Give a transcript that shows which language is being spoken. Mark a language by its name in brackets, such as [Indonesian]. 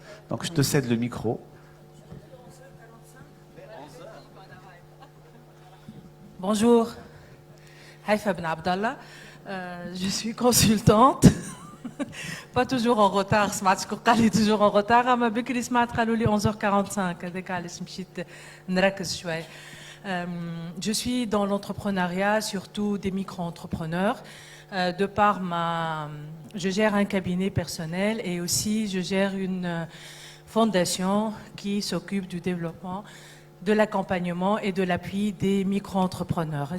[French] Donc je te cède le micro. Bonjour, Haïfa Ben Abdallah. Je suis consultante. Pas toujours en retard, [Arabic] سمعتكم [French] toujours en retard. [Arabic] أما بكري سمعت قالوا لي 11h45 هذاك علاش مشيت نركز شوي. [French] Je suis dans l'entrepreneuriat, surtout des micro-entrepreneurs. Je gère un cabinet personnel et aussi je gère une fondation qui s'occupe du développement, de l'accompagnement et de l'appui des micro-entrepreneurs.